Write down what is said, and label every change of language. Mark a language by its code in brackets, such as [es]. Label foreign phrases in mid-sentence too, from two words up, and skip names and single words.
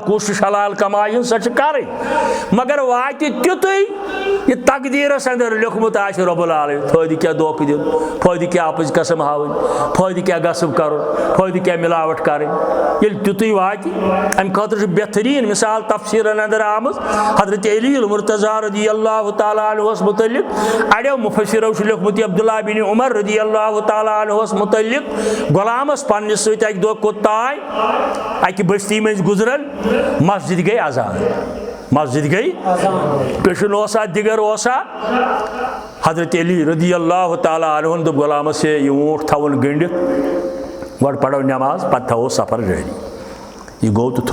[ks] کوٗشِش حلال کمایہِ ہٕنٛز سۄ چھِ کرٕنۍ مگر واتہِ تیُتُے یہِ تقدیٖرس اندر لیوکھمُت آسہِ [ar] رۄب العالمیٖن [ks] فٲیدٕ کیٛاہ دھوکہٕ دیُن فٲیدٕ کیٛاہ اپٕز قسم ہاوٕنۍ فٲیدٕ کیٛاہ غصب کرُن فٲیدٕ کیٛاہ مِلاوٹ کرٕنۍ ییٚلہِ تیُتُے واتہِ امہِ خٲطرٕ چھُ بہتریٖن مثال تفسیٖرن اندر آمٕژ حضرت علی المرتضیٰ [ar] رضی اللہ تعالیٰ [ks] عنہس متعلق اڑیو مُفسِرو چھُ لیوکھمُت یہِ عبداللہ بن عمر [ar] رضی اللہ تعالیٰ [ks] عنہس متعلق غلامس پننس سۭتۍ اکہِ دۄہ کوٚت تانۍ اکہِ بستی منٛزۍ گُزران مسجد گٔے اذان مسجد گٔے پیشن اوسا دِگر اوسا حضرت علی [ar] رضی اللہ تعالیٰ [ks] عنہن دوٚپ غلامس ہے یہِ اوٗنٹ تھاوُن گٔنڈِتھ گۄڈٕ پرو نٮ۪ماز پتہٕ تھاوو سفر جٲری یہِ گوٚو